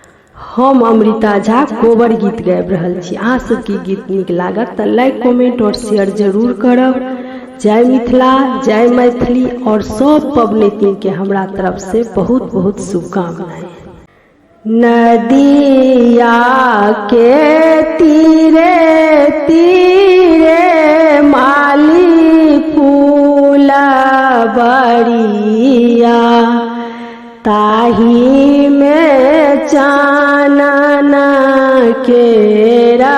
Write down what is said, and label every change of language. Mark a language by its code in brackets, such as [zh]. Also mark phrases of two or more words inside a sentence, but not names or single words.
[mai] हम अमृता झा कोबर गीत गाबि रहल छी। अहाँ सबके गीत नीक लागत तऽ [en] like comment [mai] और शेयर जरूर करब। जय मिथिला, जय मैथिली और सब पबनैतिन के हमरा तरफ से बहुत बहुत शुभकामनाएं। नदिया के तीरे तीरे माली फूल बरिया, ताही में चानन के